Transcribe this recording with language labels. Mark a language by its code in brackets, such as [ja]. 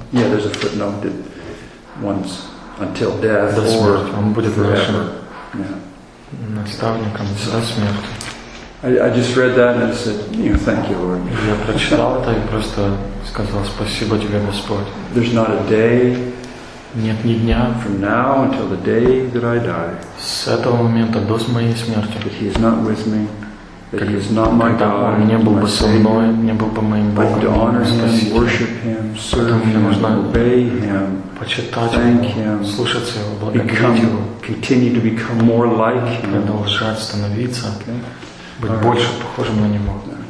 [en] Yeah, there's a footnote that once until death or forever. [ru] Наставником до смерти. [en] I just read that and I said, you know, thank you, Lord. [uk] Я прочитав це і просто сказав [ru] спасибо тебе, [uk] Господь. [en] There's not a day. [uk] Нет ні дня. [en] From now until the day that I die. [uk] З цього моменту до моєї смерті. [en] That He is not with me. That He is not my God. [uk] Він не був би зі мною, не був би моїм Богом. [en] I need to honor Him, worship Him, serve Him, obey Him, thank Him, [uk] слухати Його, благодарити Його. [en] Continue to become more like Him. [uk] Продовжувати становитися, бути більше похожим на Нього.